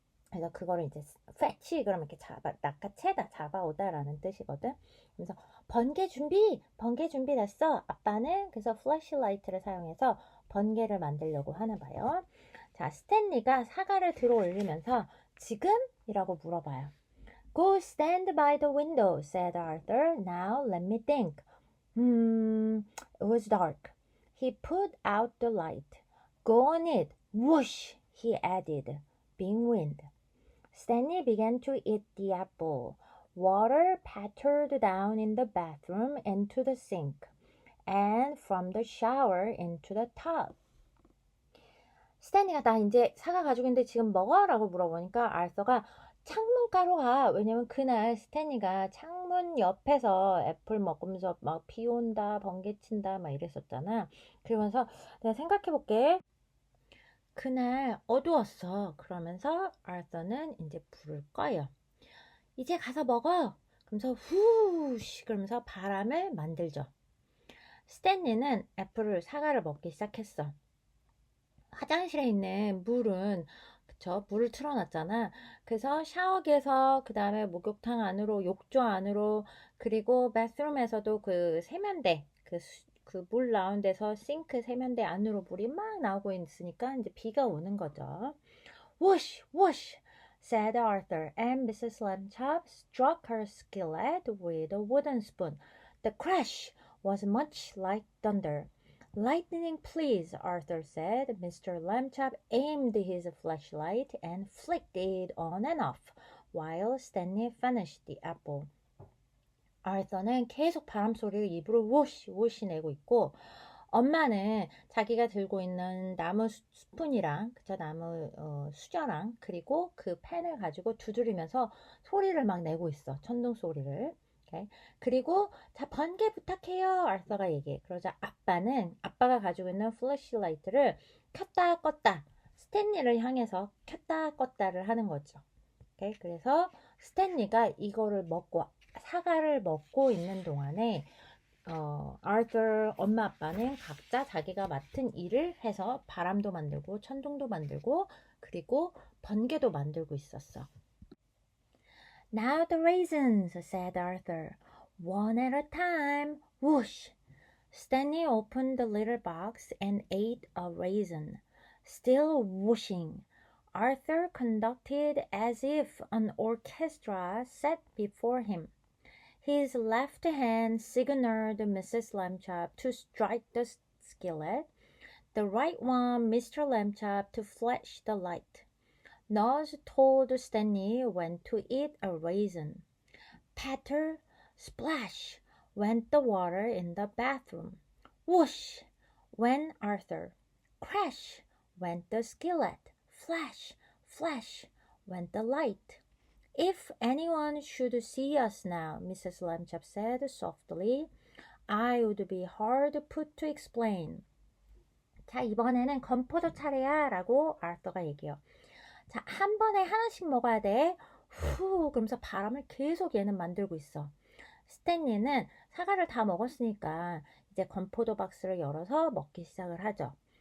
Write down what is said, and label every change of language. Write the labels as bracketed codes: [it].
[ko] 그래서 그거를 이제 fetch 그러면 이렇게 낚아채다 잡아오다라는 뜻이거든. 그래서 번개 준비됐어. 아빠는 그래서 플래시라이트를 사용해서 번개를 만들려고 하나 봐요. 자, 스탠리가 사과를 들어 올리면서 지금? 이라고 물어봐요. [en] Go stand by the window, said Arthur. Now let me think. It was dark. He put out the light. Go on it. Whoosh, he added, being wind. Stanley began to eat the apple. Water pattered down in the bathroom into the sink, and from the shower into the tub. [ko] 스탠리가 나 이제 사과 가지고 있는데 지금 먹어? 라고 물어보니까 알서가 창문가로 가. 왜냐면 그날 스탠리가 창문 옆에서 애플 먹으면서 막 비 온다, 번개 친다, 막 이랬었잖아. 그러면서 내가 생각해 볼게. 그날 어두웠어. 그러면서 아서는 이제 불을 꺼요. 이제 가서 먹어. 그러면서 후시 그러면서 바람을 만들죠. 스탠리는 사과를 먹기 시작했어. 화장실에 있는 물은 그쵸 물을 틀어놨잖아. 그래서 샤워기에서 그 다음에 목욕탕 안으로 욕조 안으로 그리고 바스룸에서도 그 세면대 그 물 나온 데서 싱크 세면대 안으로 물이 막 나오고 있으니까 이제 비가 오는 거죠. [en] Whoosh, whoosh, said Arthur, and Mrs. Lambchop struck her skillet with a wooden spoon. The crash was much like thunder. Lightning, please, Arthur said. Mr. Lambchop aimed his flashlight and flicked it on and off, while Stanley finished the apple. 아르서는 계속 바람 소리를 입으로 우시 우시 내고 있고 엄마는 자기가 들고 있는 나무 스푼이랑 그쵸 나무 수저랑 그리고 그 펜을 가지고 두드리면서 소리를 막 내고 있어. 천둥 소리를. 오케이. 그리고 자 번개 부탁해요. 아르서가 얘기해. 그러자 아빠가 가지고 있는 플래시라이트를 켰다 껐다 스탠리를 향해서 켰다 껐다를 하는 거죠. 오케이. 그래서 스탠리가 이거를 먹고 사과를 먹고 있는 동안에 아르터 엄마 아빠는 각자 자기가 맡은 일을 해서 바람도 만들고 천둥도 만들고 그리고 번개도 만들고 있었어. Now the raisins, said Arthur. One at a time. Whoosh! Stanley opened the little box and ate a raisin. Still whooshing. Arthur conducted as if an orchestra sat before him. His left hand signaled Mrs. Lambchop to strike the skillet, the right one Mr. Lambchop to flash the light. Nose told Stanley when to eat a raisin. Patter, splash, went the water in the bathroom. Whoosh, went Arthur. Crash, went the skillet. Flash, flash, went the light. If anyone should see us now, Mrs. Lambchop said softly, I would be hard put to explain. [ko] 자, 이번에는 건포도 차례야 라고 아르터가 얘기해요. 자, 한 번에 하나씩 먹어야 돼. 후, 그러면서 바람을 계속 얘는 만들고 있어. 스탠리는 사과를 다 먹었으니까 이제 건포도 박스를 열어서 먹기 시작을 하죠.